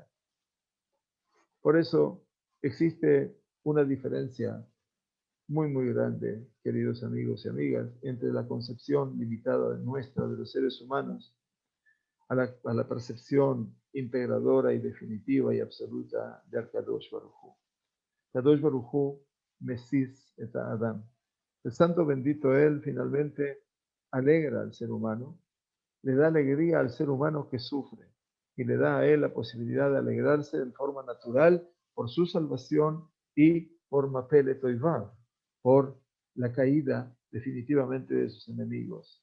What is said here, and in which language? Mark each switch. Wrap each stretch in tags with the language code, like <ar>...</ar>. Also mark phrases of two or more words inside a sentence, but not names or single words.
<es>Por eso existe una diferencia muy grande, queridos amigos y amigas, entre la concepción limitada nuestra de los seres humanos a la percepción integradora y definitiva y absoluta de</es> <he>הקדוש ברוך הוא. קדוש ברוך הוא משיש את אדם.</he> <es>El santo bendito él finalmente alegra al ser humano, le da alegría al ser humano que sufre y le da a él la posibilidad de alegrarse de forma natural por su salvación y por</es> <he>מפלת אויביו,</he> <es>por la caída definitivamente de sus enemigos.</es>